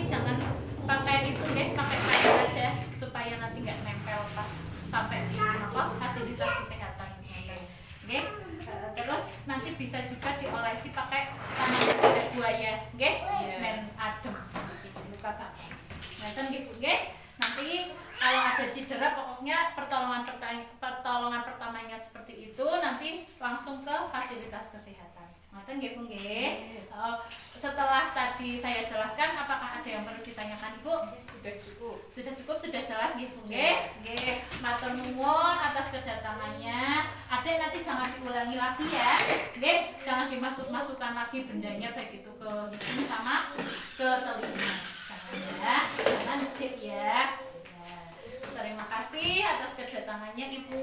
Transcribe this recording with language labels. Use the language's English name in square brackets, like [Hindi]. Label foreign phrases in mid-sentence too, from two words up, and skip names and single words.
[Indonesian] jangan pakai itu pakai kain aja supaya nanti nggak nempel pas sampai di fasilitas kesehatan terus nanti bisa juga diolesi pakai tangan kulit buaya men adem luka bakar nanti kalau ada cedera, pokoknya pertolongan pertamanya seperti itu. Nanti langsung ke fasilitas kesehatan. [Javanese] Ngoten nggih Bu nggih. [Indonesian] Setelah tadi saya jelaskan, apakah ada yang perlu ditanyakan Ibu? Sudah cukup. Sudah cukup, sudah jelas nggih Bu nggih. Nggih, [Javanese] matur nuwun [Indonesian] atas kedatangannya. Adek nanti jangan diulangi lagi ya. Nggih, jangan dimasukkan lagi bendanya baik itu ke hidung sama ke telinga. Jangan ya, jangan ngedip ya. Terima kasih atas kedatangannya Ibu.